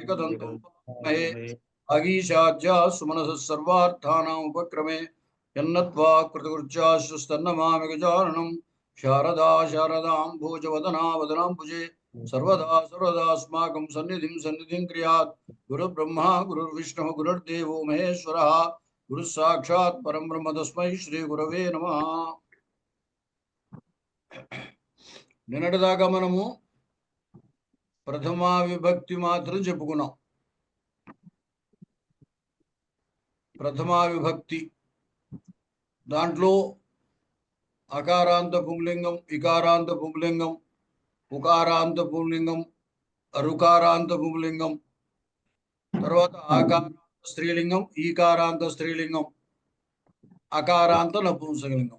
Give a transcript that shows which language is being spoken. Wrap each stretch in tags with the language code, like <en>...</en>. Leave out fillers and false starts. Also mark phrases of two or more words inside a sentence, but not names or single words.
<sa>एकदन्तं महे अगीशाज्या सुमनसः सर्वार्थानाम् उपक्रमे यन्नत्वा कृतकृत्याश्रुस्तन्नमामि गजाननं शारदा शारदां भोजवदना वदनाम्बुजे सर्वदा सर्वदास्माकं सन्निधिं क्रियात् गुरुर्ब्रह्मा गुरुर्विष्णुः गुरुर्देवो महेश्वरः गुरुः साक्षात् परं ब्रह्म तस्मै श्री गुरवे नमः।</sa> <te>నిన్నటిదాకా మనము ప్రథమా విభక్తి మాత్రం చెప్పుకున్నాం. ప్రథమా విభక్తి దాంట్లో అకారాంత పుంలింగం, ఇకారాంత పుంలింగం, ఉకారాంత పుంలింగం, రుకారాంత పుంలింగం, తర్వాత ఆకారాంత స్త్రీలింగం, ఈకారాంత స్త్రీలింగం, అకారాంత నపుంసకలింగం.</te>